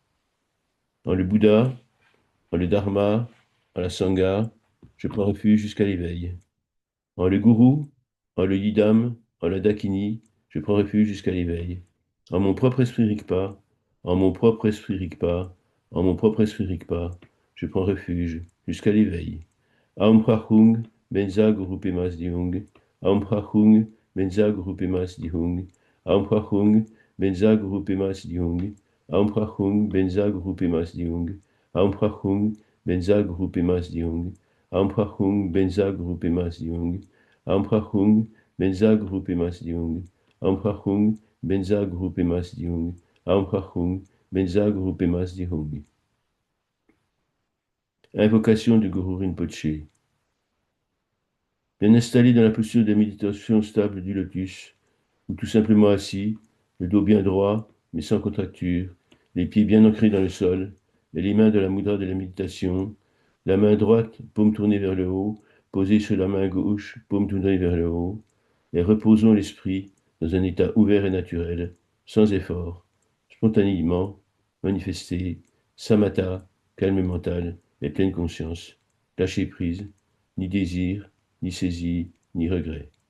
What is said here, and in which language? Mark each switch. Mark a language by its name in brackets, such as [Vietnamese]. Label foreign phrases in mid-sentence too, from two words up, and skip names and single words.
[French] En le Bouddha, en le Dharma, en la Sangha, je prends refuge jusqu'à l'éveil. En le Gourou, en le Yidam, en la Dakini, je prends refuge jusqu'à l'éveil. En mon propre esprit Rigpa, en mon propre esprit Rigpa, en mon propre esprit Rigpa, je prends refuge jusqu'à l'éveil. [Sanskrit] ॐ आः हूँ, वज्र गुरु पद्म सिद्धि हूँ. ॐ आः हूँ, वज्र गुरु पद्म सिद्धि हूँ. ॐ आः हूँ, वज्र गुरु पद्म सिद्धि हूँ. ॐ आः हूँ, वज्र गुरु पद्म सिद्धि हूँ। ॐ आः हूँ, वज्र गुरु पद्म सिद्धि हूँ. ॐ आः हूँ, वज्र गुरु पद्म सिद्धि हूँ। ॐ आः हूँ, वज्र गुरु पद्म सिद्धि हूँ. ॐ आः हूँ, वज्र गुरु पद्म सिद्धि हूँ। ॐ आः हूँ, वज्र गुरु पद्म सिद्धि हूँ. [French] Invocation du Guru Rinpoche. Bien installé dans la posture de méditation stable du lotus, ou tout simplement assis, le dos bien droit, mais sans contracture, les pieds bien ancrés dans le sol, et les mains de la mudra de la méditation, la main droite, paume tournée vers le haut, posée sur la main gauche, paume tournée vers le haut, et reposons l'esprit dans un état ouvert et naturel, sans effort, spontanément, manifesté, samatha, calme mental et pleine conscience, lâcher prise, ni désir, ni saisie, ni regret.